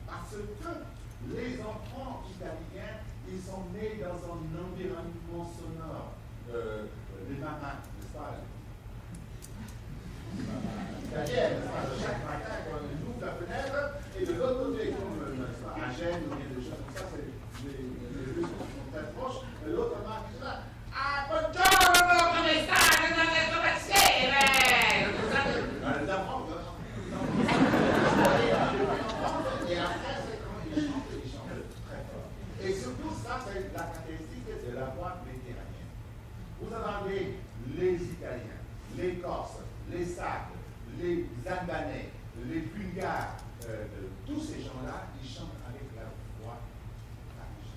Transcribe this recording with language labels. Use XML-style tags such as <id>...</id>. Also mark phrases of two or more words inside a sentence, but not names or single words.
<fr>Parce que les enfants italiens, ils sont nés dans un environnement sonore. Les mamans, n'est-ce pas? Italienne, chaque matin, quand on ouvre la fenêtre, et de l'autre côté, comme à Gênes ou des choses comme ça, les rues sont très proches, et l'autre marque là,</fr> <it>ah, buongiorno, come state? Come siete?</it> <fr>Les enfants, et après, c'est quand ils chantent très fort. Et surtout, ça, c'est la caractéristique de la voix méditerranéenne. Vous entendez les Italiens, les Corses, les Sardes, les Albanais, les Bulgares, tous ces gens-là, ils chantent avec la voix pharyngée.</fr>